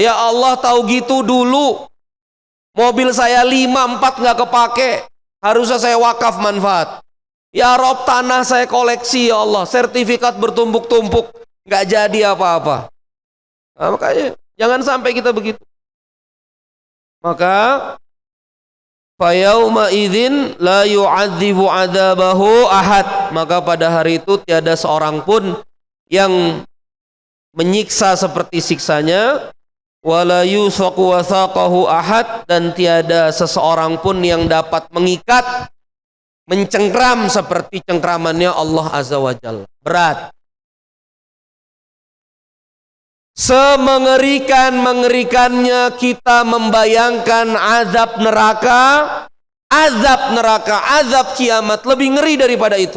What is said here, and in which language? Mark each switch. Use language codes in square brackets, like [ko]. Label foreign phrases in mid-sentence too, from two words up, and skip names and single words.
[id] Ya Allah, tahu gitu dulu mobil saya 5-4 nggak kepake, harusnya saya wakaf manfaat. Ya Rob, tanah saya koleksi, ya Allah, sertifikat bertumpuk-tumpuk, nggak jadi apa-apa. Nah, makanya jangan sampai kita begitu. [ar] Maka فيومئذ لا يعذب عذابه أحد. [id] Maka pada hari itu tiada seorang pun yang menyiksa seperti siksanya, [ar] ولا يوثق وثاقه أحد, [id] dan tiada seseorang pun yang dapat mengikat, mencengkram seperti cengkramannya Allah [ar] عز وجل. [id] Berat. Semengerikannya kita membayangkan azab neraka, azab kiamat lebih ngeri daripada itu.